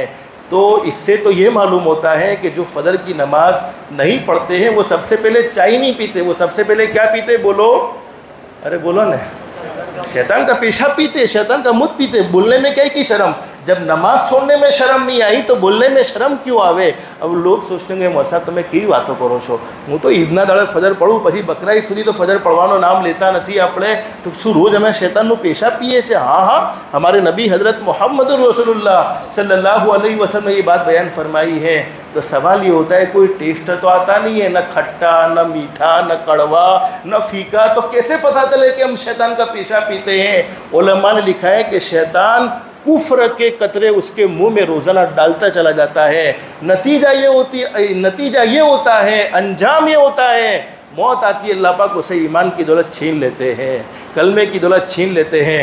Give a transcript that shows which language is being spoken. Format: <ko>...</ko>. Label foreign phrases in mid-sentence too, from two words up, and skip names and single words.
<ur>تو اس سے تو یہ معلوم ہوتا ہے کہ جو فجر کی نماز نہیں پڑھتے ہیں وہ سب سے پہلے چائے نہیں پیتے، وہ سب سے پہلے کیا پیتے، بولو، ارے بولو نا، شیطان کا پیشاب پیتے، شیطان کا مت پیتے۔ بولنے میں کیا کی شرم، جب نماز چھوڑنے میں شرم نہیں آئی تو بولنے میں شرم کیوں آوے؟ اب لوگ سوچتے ہیں مولوی صاحب تمہیں کی باتوں کرو</ur> <gu>છો، હું તો ઈદના દાડે ફજર પઢું, પછી બકરા ઈદ સુધી તો ફજર પઢવાનો નામ લેતા નથી આપણે, તો શું રોજ અમે શૈતાનનું પેશાબ પીએ છીએ? હા હા,</gu> <ur>ہمارے نبی حضرت محمد رسول اللہ صلی اللہ علیہ وسلم نے یہ بات بیان فرمائی ہے۔ تو سوال یہ ہوتا ہے کوئی ٹیسٹ تو آتا نہیں ہے، نہ کھٹا نہ میٹھا نہ کڑوا نہ پھیکا، تو کیسے پتہ چلے کہ ہم شیطان کا پیشاب پیتے ہیں؟ علماء نے لکھا ہے کہ شیطان کفر کے قطرے اس کے منہ میں روزانہ ڈالتا چلا جاتا ہے، نتیجہ یہ ہوتا ہے، انجام یہ ہوتا ہے موت آتی ہے اللہ پاک اسے ایمان کی دولت چھین لیتے ہیں، کلمے کی دولت چھین لیتے ہیں۔</ur>